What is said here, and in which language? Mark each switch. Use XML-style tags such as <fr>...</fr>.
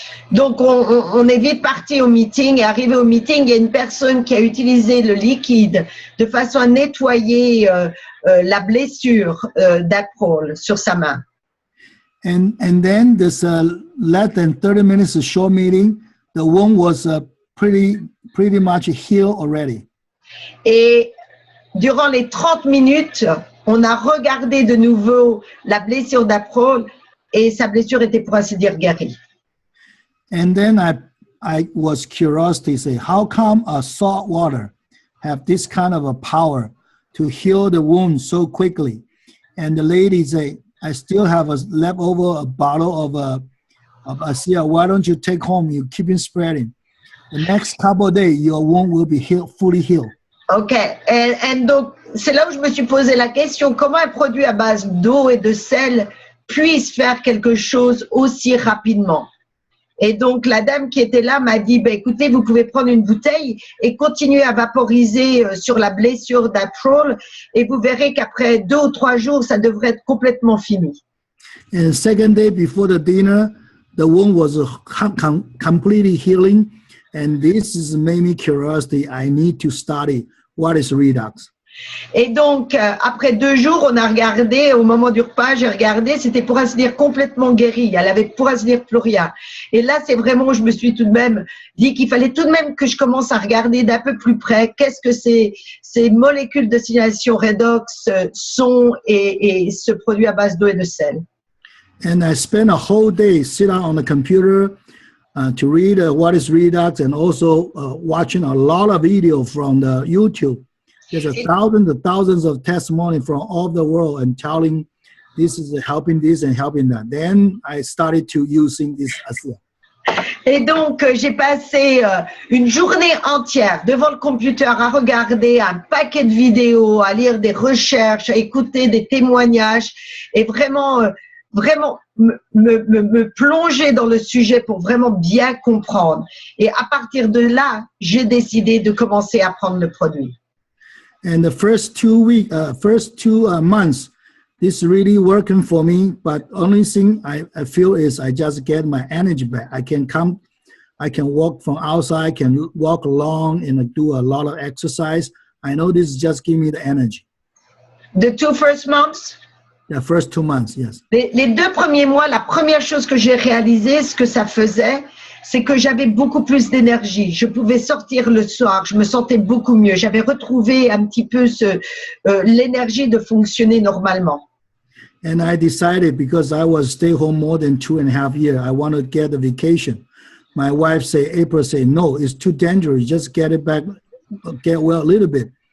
<fr>Donc, on est vite parti au meeting, et arrivé au meeting, il y a une personne qui a utilisé le liquide de façon à nettoyer la blessure d'April sur sa main.</fr> <en>And then this less than 30 minutes of short meeting, the wound was pretty much healed already.</en> <fr>Et durant les 30 minutes, on a regardé de nouveau la blessure d'April et sa blessure était pour ainsi dire guérie.</fr> <en>And then I was curious to say, how come salt water have this kind of a power to heal the wound so quickly? And the lady said, I still have a leftover bottle of ASEA. Why don't you take home? You keep it spreading. The next couple of days, your wound will be fully healed. OK.</en> <fr>Et donc, c'est là où je me suis posé la question, comment un produit à base d'eau et de sel puisse faire quelque chose aussi rapidement? Et donc, la dame qui était là m'a dit, écoutez, vous pouvez prendre une bouteille et continuer à vaporiser sur la blessure d'April et vous verrez qu'après 2 ou 3 jours, ça devrait être complètement fini.</fr> <en>And the second day before the dinner, the wound was completely healing. And this is made me curiosity. I need to study what is redox.</en> <fr>Et donc, après 2 jours, on a regardé, au moment du repas, j'ai regardé, c'était pour ainsi dire complètement guéri. Elle avait pour ainsi dire plus rien. Et là, c'est vraiment où je me suis tout de même dit qu'il fallait tout de même que je commence à regarder d'un peu plus près qu'est-ce que ces molécules de signalisation redox sont et ce produit à base d'eau et de sel.</fr> <en>And I spent a whole day sitting on the computer to read what is redox and also watching a lot of video from the YouTube. There's thousands of testimonies from all the world and telling this is helping this and helping that. Then I started to using this ASEA.</en> <fr>Et donc, j'ai passé une journée entière devant le computer à regarder un paquet de vidéos, à lire des recherches, à écouter des témoignages et vraiment me plonger dans le sujet pour vraiment bien comprendre. Et à partir de là, j'ai décidé de commencer à prendre le produit.</fr> <en>And the first 2 months, this really working for me. But only thing I feel is I just get my energy back. I can walk from outside, can walk along and do a lot of exercise. I know this just give me the energy. The 2 first months? The first 2 months, yes.</en> <fr>Les 2 premiers mois, la première chose que j'ai réalisé, ce que ça faisait, c'est que j'avais beaucoup plus d'énergie. Je pouvais sortir le soir, je me sentais beaucoup mieux. J'avais retrouvé un petit peu l'énergie de fonctionner normalement.</fr> <en>And I decided, because I was stay home more than 2.5 years, I want to get a vacation. My wife say, April say, no, it's too dangerous. Just get it back, get well a little bit.</en>